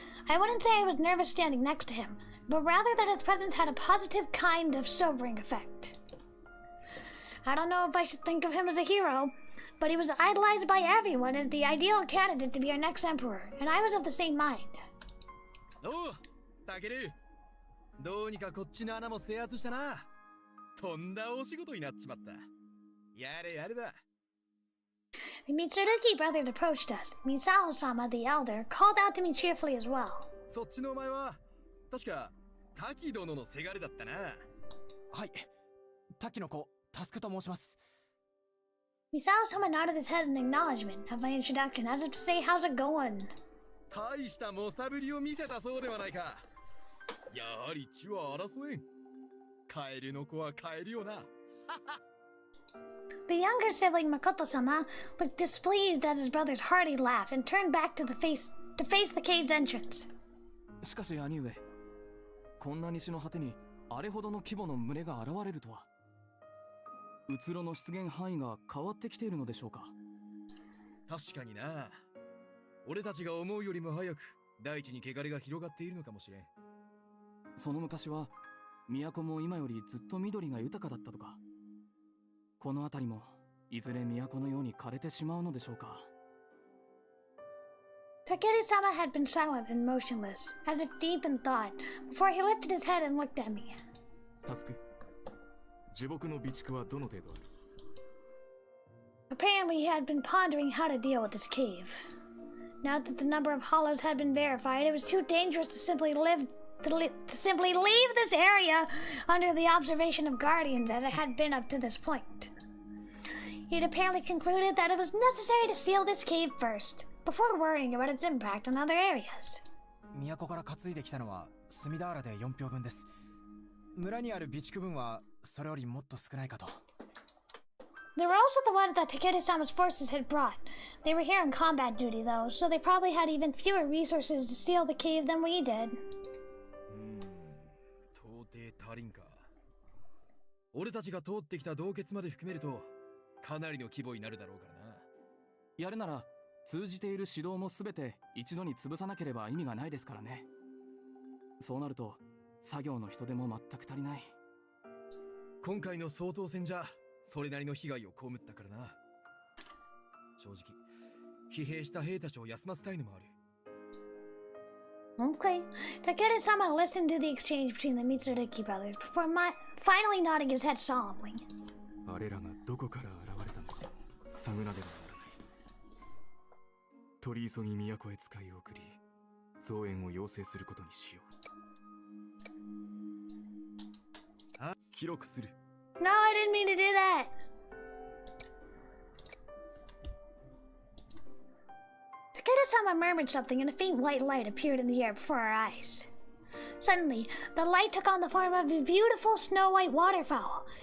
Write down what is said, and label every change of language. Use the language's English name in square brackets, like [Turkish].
[English] I wouldn't say I was nervous standing next to him, but rather that his presence had a positive kind of sobering effect. I don't know if I should think of him as a hero, but he was idolized by everyone as the ideal candidate to be our next emperor, and I was of the same mind. [Japanese] おう、タケル。どうにかこっちの穴も制圧したな。とんだお仕事になっちまった。やれやれだ。 [English] The Mitsurugi brothers approached us. Misao-sama, the elder, called out to me cheerfully as well. [Japanese] そっちのお前は、確か、滝殿のせがれだったな。はい、滝の子、タスクと申します。 [English] Misao-sama nodded his head in acknowledgement of my introduction, as if to say, how's it going? [Japanese] 大した猛者ぶりを見せたそうではないか。やはり血は争えん。カエルの子はカエルよな。 [English] The younger sibling Makoto-sama looked displeased at his brother's hearty laugh and turned back to face the cave's entrance. [Japanese] しかし兄上、こんな西の果てにあれほどの規模の群れが現れるとは。うつろの出現範囲が変わってきているのでしょうか。確かにな。俺たちが思うよりも早く大地に汚れが広がっているのかもしれん。その昔は都も今よりずっと緑が豊かだったとか。この辺りもいずれ都のように枯れてしまうのでしょうか。 [English] Takeru-sama had been silent and motionless, as if deep in thought, before he lifted his head and looked at me. [Japanese] タスク、樹木の備蓄はどの程度ある？ [English] Apparently he had been pondering how to deal with this cave. Now that the number of hollows had been verified, it was too dangerous to simply to simply leave this area under the observation of guardians as it had been up to this point. He'd apparently concluded that it was necessary to seal this cave first, before worrying about its impact on other areas. [Japanese] 都から担いできたのは隅田原で4票分です。村にある備蓄分はそれよりもっと少ないかと。 [English] They were also the ones that Takeda-sama's forces had brought. They were here on combat duty, though, so they probably had even fewer resources to seal the cave than we did. [Japanese] 到底足りんか。俺たちが通ってきた洞穴まで含めるとかなりの規模になるだろうからな。やるなら通じている指導も全て一度に潰さなければ意味がないですからね。そうなると作業の人手も全く足りない。今回の総統戦じゃそれなりの被害を被ったからな。正直疲弊した兵たちを休ませたいのもある。 [English] Okay. Takeda-sama listened to the exchange between the Mitsuriki brothers before finally nodding his head solemnly. [Japanese] あれらがどこから現れたのか探らねばならない。取り急ぎ都へ使い送り増援を要請することにしよう。記録する。 [English] No, I didn't mean to do that. Takeda-sama murmured something and a faint white light appeared in the air before our eyes. Suddenly, the light took on the form of a beautiful snow-white waterfowl.